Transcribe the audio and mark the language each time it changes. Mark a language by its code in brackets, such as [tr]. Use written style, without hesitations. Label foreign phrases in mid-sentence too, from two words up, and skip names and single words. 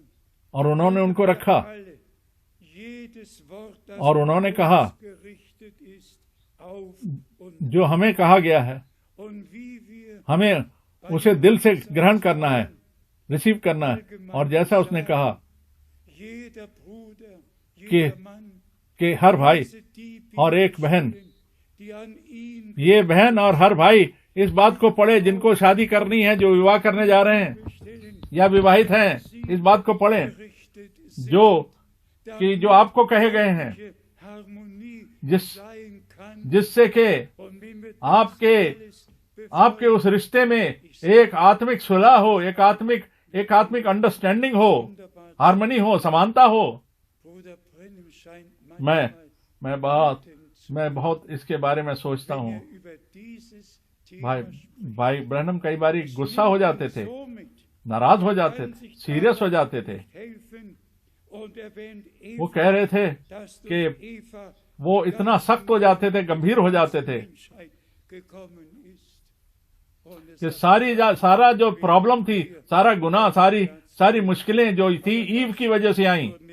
[hi] और उन्होंने उनको रखा, [de] alle, jedes Wort, das [hi] और उन्होंने कहा [de] gerichtet ist auf und [hi] जो हमें कहा गया है, [de] wie wir [hi] हमें उसे दिल से ग्रहण करना है, रिसीव करना है। और जैसा उसने कहा [de] jeder Bruder, [hi] कि [de] jeder Mann, [hi] कि हर भाई [de] die [hi] और एक बहन, [de] die an ihn [hi] ये बहन और हर भाई इस बात को पढ़े जिनको शादी करनी है, जो विवाह करने जा रहे हैं [de] stellen, [hi] या विवाहित हैं, इस बात को पढ़े [de] gerichtet sind, [hi] जो आपको कहे गए हैं, [de] welche Harmonie [hi] जिस [de] sein kann [hi] जिससे के [de] und wie mit [hi] आपके उस रिश्ते में एक आत्मिक सुलह हो, एक आत्मिक अंडरस्टैंडिंग हो, हार्मनी हो, समानता हो। [de] Bruder Brennim scheint [hi] मैं [de] manchmal [hi] मैं बहुत इसके बारे में सोचता [de] wenn [hi] हूँ। [de] er über dieses Thema [hi] भाई ब्रैनम कई बारी गुस्सा हो जाते थे, [de] somit [hi] नाराज हो जाते थे, सीरियस हो जाते थे, [de] helfen und [hi] वो कह रहे थे कि वो इतना सख्त हो जाते थे, गंभीर हो जाते थे कि सारा जो प्रॉब्लम थी, सारा गुनाह, सारी मुश्किलें जो थी ईव की वजह से आई।